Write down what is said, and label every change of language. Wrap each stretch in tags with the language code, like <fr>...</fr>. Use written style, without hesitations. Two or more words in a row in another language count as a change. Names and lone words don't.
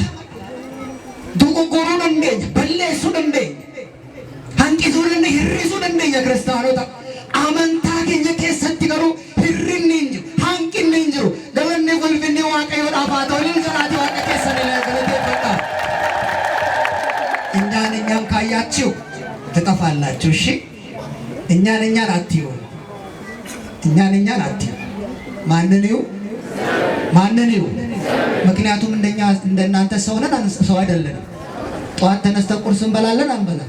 <om>Dogoggoruu dandeenya, balleessuu dandeenya. Hanqisuu dandeenya, hir'isuu dandeenya kiristaanota. Amantaa keenya keessatti garuu hirrinni hin jiru, hanqinni hin jiru. Galanni ulfinni Waaqayyoodhaaf haa ta'u. Ililcha naati Waaqa keessan galateeffadhaa.</om> <am>እኛን ካያችሁ ትጠፋላችሁ። እሺ እኛን አትዩ። እኛን አትዩ። ማንን ይሁ? ምክንያቱም እንደናንተ ሰው ነን፣ ሰው አይደለንም። ጠዋት ተነስተን ቁርስ እንበላለን አንበላም?</am>